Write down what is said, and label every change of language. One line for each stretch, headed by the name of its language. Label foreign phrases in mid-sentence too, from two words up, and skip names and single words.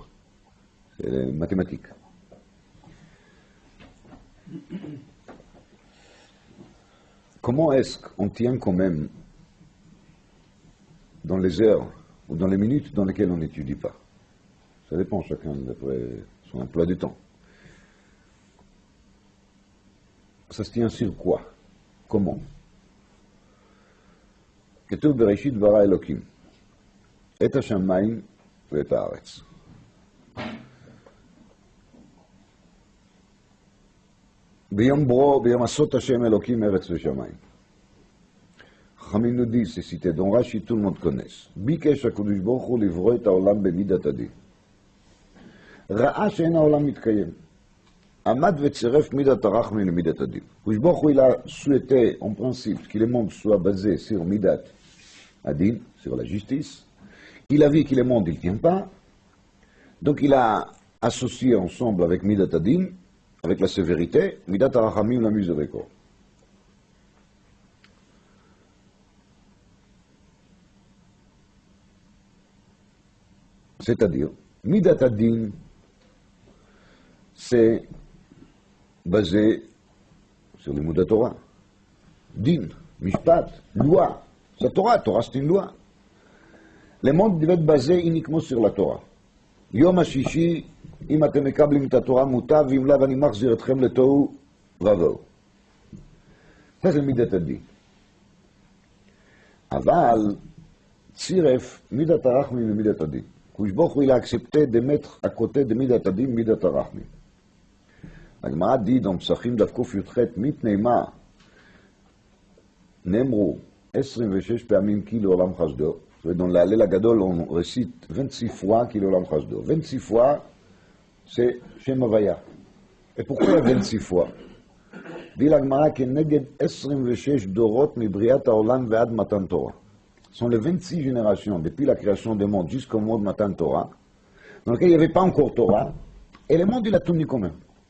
French: C'est les mathématiques. Comment est-ce qu'on tient quand même dans les heures ou dans les minutes dans lesquelles on n'étudie pas? Ça dépend chacun d'après son emploi du temps. Ça se tient sur quoi? Comment?
Hebrew: כתוב בראשית ברא אלוקים את השמיים ואת הארץ. ביום ברו, ביום עשות השם אלוקים ארץ ושמיים. חכמים נודי,
French: c'est dans Rashi, tout le monde connaisse.
Hebrew: ביקש הקדוש ברוך הוא לברוא את העולם במידת הדין. ראה שאין העולם מתקיים. עמד וצירף מידת הרחמים למידת הדין. הקדוש ברוך הוא,
French: il a souhaité en principe que le monde soit basé sur
Hebrew: מידת הדין,
French: sur la justice. Il a vu que le monde il tient pas. Donc il a associé ensemble avec
Hebrew: מידת הדין,
French: avec la sévérité,
Hebrew: מידת הרחמים,
French: la miséricorde. C'est-à-dire,
Hebrew: מידת הדין,
French: c'est basé sur les mots de la Torah.
Hebrew: דין, משפט,
French: loi. C'est la Torah, Torah c'est une loi. Le monde devait être basé uniquement sur la Torah.
Hebrew: יום השישי, אם אתם מקבלים את התורה מוטב, ואם לאו אני מחזיר אתכם לתוהו ובוהו. זה של מידת הדין. אבל צירף מידת הרחמים ומידת הדין. הקדוש ברוך הוא,
French: il a accepté de mettre à côté de
Hebrew: מידת הדין מידת הרחמים. הגמרא
French: dit dans
Hebrew: פסחים דף קי"ח, מפני מה נאמרו 26 פעמים כי לעולם חסדו.
French: Dans
Hebrew: הלל גדול,
French: on récite 26 fois qu'il est
Hebrew: לעולם חסדו.
French: 26 fois, c'est
Hebrew: שם הוויה.
French: Et pourquoi il y a 26 fois? Dit la Gemara que
Hebrew: נגד 26 דורות מבריאת העולם ועד מתן תורה.
French: Ce sont les 26 générations depuis la création du monde jusqu'au mot de
Hebrew: מתן תורה,
French: dans lequel il n'y avait pas encore Torah, et le monde il a tenu quand même.